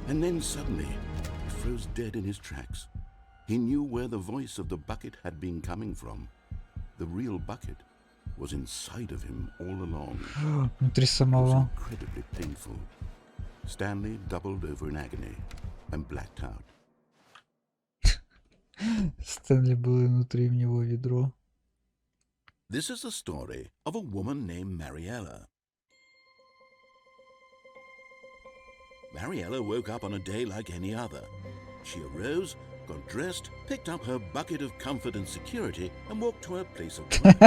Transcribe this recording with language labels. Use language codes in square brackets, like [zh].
[en] And then suddenly, he froze dead in his tracks. He knew where the voice of the bucket had been coming from. The real bucket was inside of him all along. [ru] Внутри [en] It was [ru] самого. [en] incredibly painful. Stanley doubled over in agony and blacked out. [ru] Стэнли было внутри в него ведро. [en] This is the story of a woman named Mariella. Mariella woke up on a day like any other. She arose, got dressed, picked up her bucket of comfort and security, and walked to her place of work.